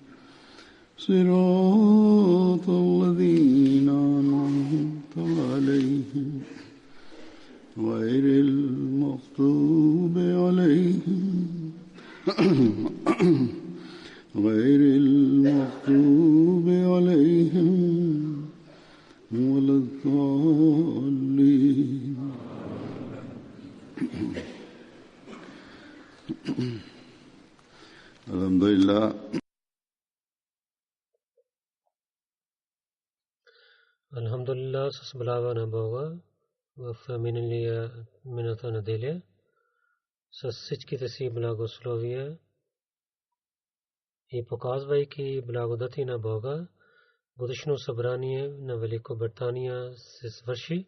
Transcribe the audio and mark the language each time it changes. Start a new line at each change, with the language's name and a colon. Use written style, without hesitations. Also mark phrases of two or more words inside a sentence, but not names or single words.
Arabic: صراط الذين أنعمت عليهم غير المغضوب عليهم ولا الضالين. Alhamdulillah. Alhamdulillah,
Bulgarian: с блага на Бога в миналата неделя с всичките си благословия и показвайки благодати на Бога, годишно събрание на Великобритания се свърши.